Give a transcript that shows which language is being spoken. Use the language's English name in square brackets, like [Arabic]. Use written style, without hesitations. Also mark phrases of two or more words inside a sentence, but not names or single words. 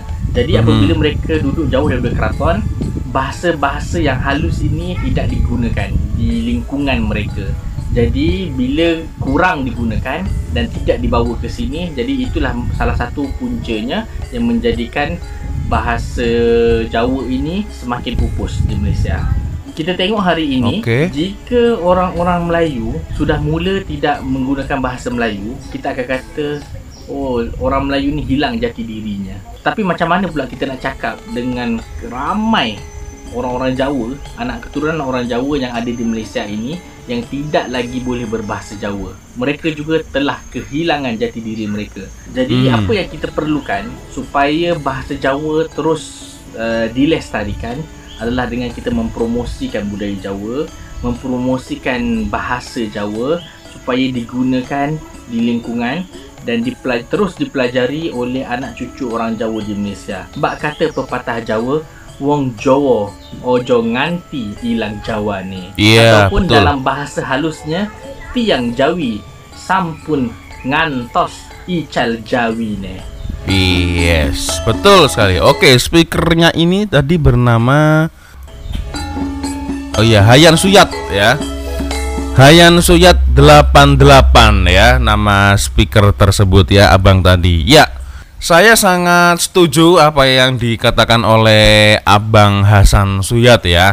[Malay] Jadi apabila mereka duduk jauh daripada keraton, bahasa-bahasa yang halus ini tidak digunakan di lingkungan mereka. Jadi bila kurang digunakan dan tidak dibawa ke sini, jadi itulah salah satu puncanya yang menjadikan bahasa Jawa ini semakin pupus di Malaysia. Kita tengok hari ini, jika orang-orang Melayu sudah mula tidak menggunakan bahasa Melayu, kita akan kata, oh, orang Melayu ni hilang jati dirinya. Tapi macam mana pula kita nak cakap dengan ramai orang-orang Jawa, anak keturunan orang Jawa yang ada di Malaysia ini, yang tidak lagi boleh berbahasa Jawa. Mereka juga telah kehilangan jati diri mereka. Jadi apa yang kita perlukan supaya bahasa Jawa terus dilestarikan adalah dengan kita mempromosikan budaya Jawa, mempromosikan bahasa Jawa supaya digunakan di lingkungan dan terus dipelajari oleh anak cucu orang Jawa di Malaysia. Bak kata pepatah Jawa, [Javanese] wong Jawa ojo nganti ilang Jawa [Malay] ni. Ataupun betul, dalam bahasa halusnya, [Javanese] tiang Jawi sampun ngantos ical Jawi ni. [Indonesian] Yes, betul sekali. Oke, speakernya ini tadi bernama Hayan Suyat ya. Hayan Suyat 88 ya, nama speaker tersebut ya, abang tadi. Ya, saya sangat setuju apa yang dikatakan oleh Abang Hasan Suyat ya.